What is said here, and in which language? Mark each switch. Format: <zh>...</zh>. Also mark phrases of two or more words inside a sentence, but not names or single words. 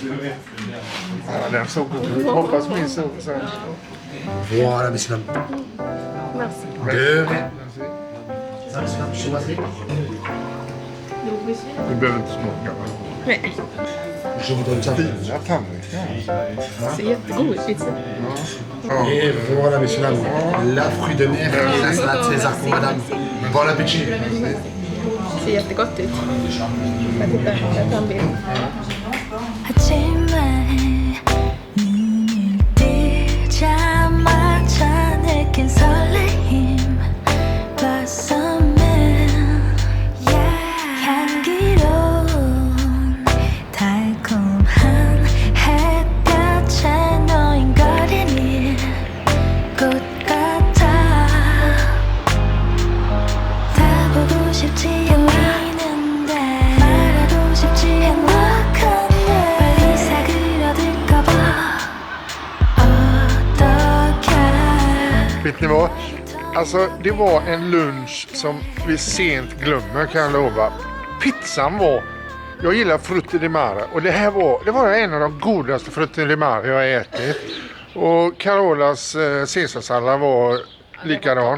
<sv>Ja, den såg god ut. Hoppas min såg så här.</sv> <fr>Voilà, monsieur. Deux.</fr> <sv>Du behöver inte smaka, va? Nej,</sv> <fr>Je vous donne ça.</fr> <sv>Fina tallrikar. det ser jättegod ut pizza. Ja.</sv> <fr>Et voilà, monsieur. La fruit de mer, la salade César pour madame. Bon appétit.</fr> <sv>Det ser jättegott ut. Jag tittar på en bild.</sv> <ko>아침에 눈을 뜨자마자 느낀 설레임 Blossom 향기로운 달콤한 햇볕에 놓인 거리는 꽃 같아 다 보고 싶지 않는데 말하고 싶지 행복한데 빨리 사그라들까봐 어떡해</ko> <sv>Vet ni vad? Alltså, det var en lunch som vi sent glömmer, kan jag lova. Pizzan var... Jag gillar</sv> <it>frutti di mare.</it> <sv>Och det var en av de godaste</sv> <it>frutti di mare</it> <sv>jag har ätit. Och Carolas caesarsallad var likadan.</sv>